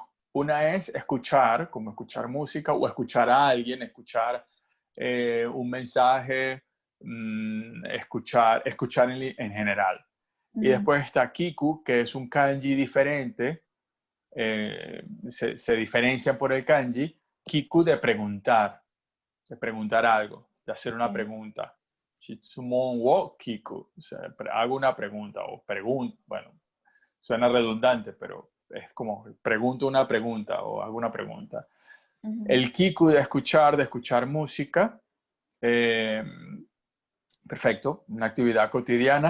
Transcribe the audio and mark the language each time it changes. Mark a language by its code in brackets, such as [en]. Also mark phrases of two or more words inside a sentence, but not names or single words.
[es] Una es escuchar, como escuchar música o escuchar a alguien, escuchar un mensaje, escuchar en general. Y después está Kiku, que es un kanji diferente, se diferencia por el kanji, Kiku de preguntar algo, de hacer una Okay. pregunta. [ja] 質問を聞く, [es] o sea, hago una pregunta o bueno, suena redundante, pero es como pregunto una pregunta o hago una pregunta. El kiku de escuchar música, eh, perfecto, una actividad cotidiana.